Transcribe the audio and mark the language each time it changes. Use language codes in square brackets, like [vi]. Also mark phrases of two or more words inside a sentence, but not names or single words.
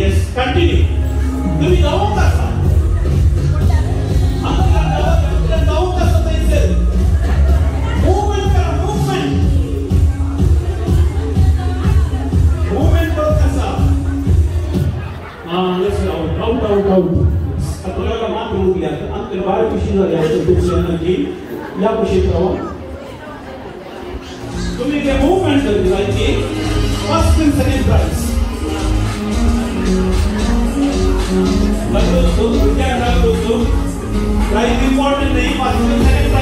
[en] yes continue. [kok] तुम्ही जावंक आसा. जावंक आसा थंयसर. मुवमेंट करा. मुवमेंट करूंक आसा. आउट. आता मात उरल्या. आमच्या 12 कुशी जाल्या. तुमची एनर्जी या कुशीत रावा. तुम्ही जे मुवमेंट करायची [en] first and second prize. prize important नहीं. first and